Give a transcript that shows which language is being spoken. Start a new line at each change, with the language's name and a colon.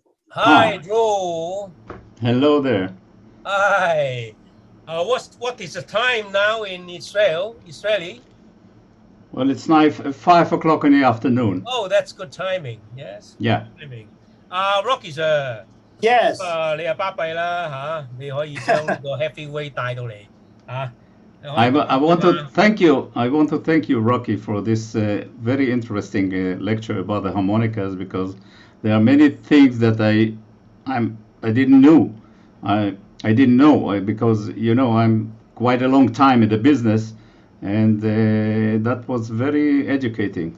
English: Hi, Dro. Hello there. Hi. What is the time now in Israeli? Well, it's now 5 o'clock in the afternoon. Oh, that's good timing. Yes. Yeah. Good timing. Rocky sir. Yes.
Cantonese: 你係巴閉啦嚇，你可以將呢個 heavyweight 帶到嚟嚇。
English: I want to thank you. I want to thank you, Rocky, for this very interesting lecture about the harmonicas, because there are many things that I didn't know. I didn't know because I'm quite a long time in the business, and that was very educating.